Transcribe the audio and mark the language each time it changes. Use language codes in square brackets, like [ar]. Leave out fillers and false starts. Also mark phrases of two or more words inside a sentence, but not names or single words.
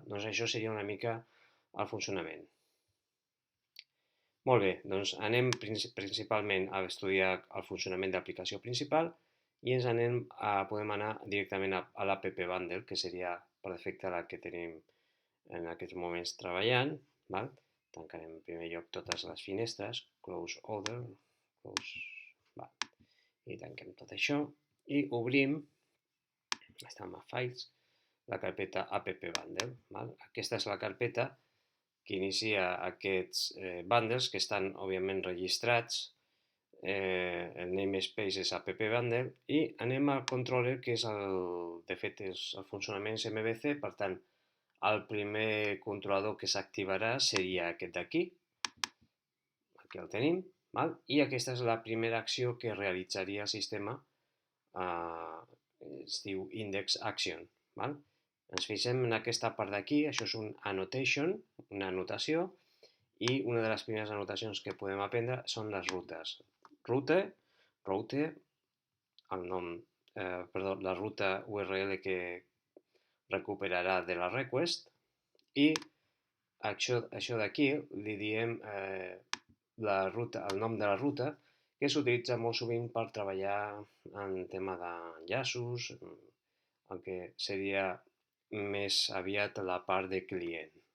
[ca] Doncs això seria una mica el funcionament. Molt bé, doncs anem principalment a estudiar el funcionament d'aplicació principal i podem anar directament a l'app bundle, que seria per defecte la que tenim en aquests moments treballant. Val? Tancarem en primer lloc totes les finestres, [en] close other, close, [ca] val. I tanquem tot això i obrim, estem a files, la carpeta app bundle. Val? Aquesta és la carpeta que inicia aquests bundles que estan, òbviament, registrats el namespace és app bundle i anem al controller, que és de fet és el funcionament és MVC. Per tant, el primer controlador que s'activarà seria aquest d'aquí. Aquí el tenim. Val? I aquesta és la primera acció que realitzaria el sistema. Es diu [en] index action. [ca] Val? Ens fixem en aquesta part d'aquí. Això és un annotation, una anotació. I una de les primeres anotacions que podem aprendre són les rutes. Route, el nom, la ruta URL que recuperarà de la request, i això d'aquí li diem el nom de la ruta, que s'utilitza molt sovint per treballar en tema d'enllaços, el que seria més aviat la part de client.